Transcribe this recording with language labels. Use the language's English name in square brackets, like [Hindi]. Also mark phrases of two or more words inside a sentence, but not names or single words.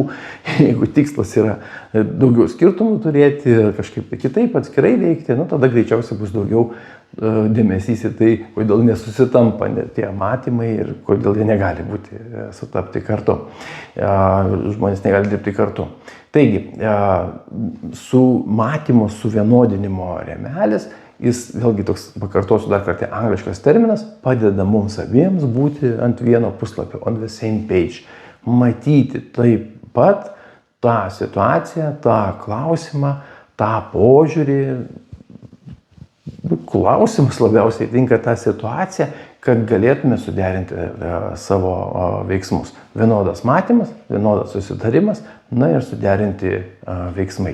[Lithuanian] Jeigu tikslas yra daugiau skirtumų turėti ir kažkaip kitaip atskirai veikti, tada greičiausiai bus daugiau dėmesys į tai, kodėl nesusitampa tie matymai ir kodėl jie negali būti sutapti kartu. Žmonės negali dirbti kartu. Taigi, su matymo suvienodinimo rėmelis, jis vėlgi toks, pakartosiu dar kartą, angliškas terminas, padeda mums abiems būti ant vieno puslapio, [English] on the same page. [Lithuanian] Matyti taip pat tą situaciją, tą klausimą, tą požiūrį. Klausimas labiausiai tinka tą situaciją, kad galėtume suderinti savo veiksmus. Vienodas matymas, vienodas susitarimas, ir suderinti veiksmai.